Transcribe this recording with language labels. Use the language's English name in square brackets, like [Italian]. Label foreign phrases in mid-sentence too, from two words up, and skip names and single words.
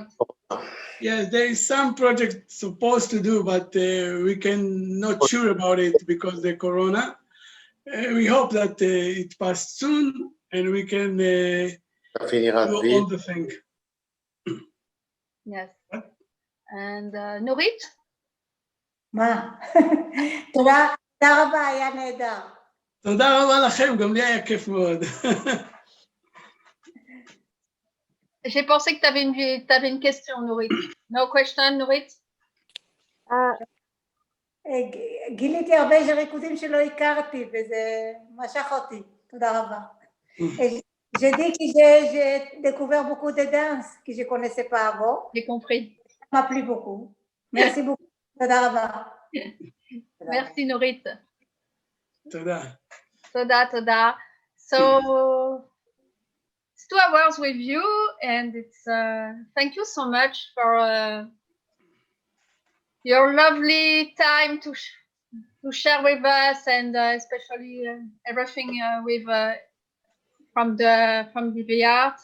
[English] Yes, there is some project supposed to do, but we can not sure about it because the corona. We hope that it passed soon and we can do all the thing. Yes. And Nurit? [Hebrew] מה? תודה רבה, היה נהדר. תודה רבה לכם, גם לי היה כיף מאוד. [French] J'ai pensé que tu avais une question, Nurit. [English] No question, Nurit? [Hebrew] גיליתי הרבה ריקודים שלא הכרתי, וזה משך אותי. תודה רבה. [French] J'ai dit que j'ai découvert beaucoup de danse que je ne connaissais pas avant. J'ai compris. Ça m'a plu beaucoup. Merci beaucoup. [Hebrew] תודה רבה. [French] Merci Norit. [Hebrew] תודה. Toda. [English] So it's 2 hours with you, and it's thank you so much for your lovely time to share with us, and especially everything with from the art.